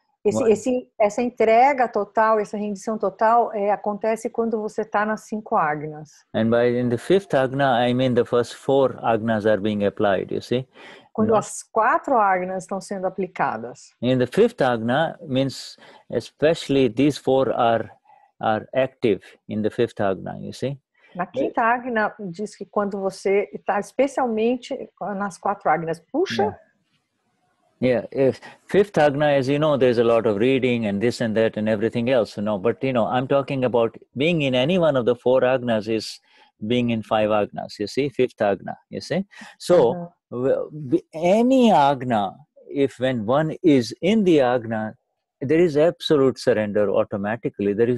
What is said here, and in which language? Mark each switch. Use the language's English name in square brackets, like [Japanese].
[Portuguese] Essa entrega total, essa rendição total acontece quando você está nas 5 agnas. [English] And in the 5th agna, I mean the first 4 agnas are being applied, you see. [Portuguese] Quando as 4 agnas estão sendo aplicadas. [English] In the 5th agna means especially these 4 are active in the 5th agna, you see. [Portuguese] Na 5ª agna diz que quando você está especialmente nas 4 agnas, puxa. [English] Yeah, if 5th agna, as you know, there's a lot of reading and this and that and everything else, you know. But you know, I'm talking about being in any one of the 4 agnas is being in 5 agnas. You see, 5th agna. You see, so any agna, when one is in the agna, there is absolute surrender automatically.